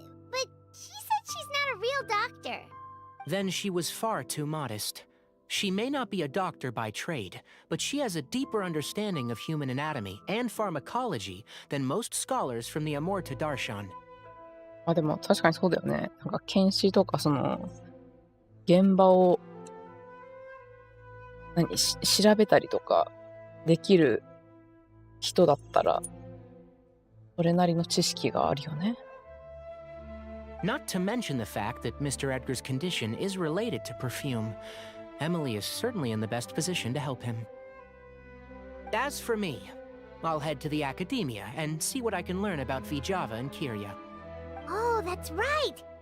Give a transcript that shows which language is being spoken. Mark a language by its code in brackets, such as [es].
[en] But she said she's not a real doctor. Then she was far too modest. She may not be a doctor by trade, but she has a deeper understanding of human anatomy and pharmacology than most scholars from the Amorta Darshan. [ja] あ、でも確かにそうだよね。なんか検視とか現場を調べたりとかできる人だったらそれなりの知識があるよね。 [en] Not to mention the fact that Mr. Edgar's condition is related to perfume. Emilie is certainly in the best position to help him. As for me, I'll head to the academia and see what I can learn about Vijava and Kiria. Oh, that's right!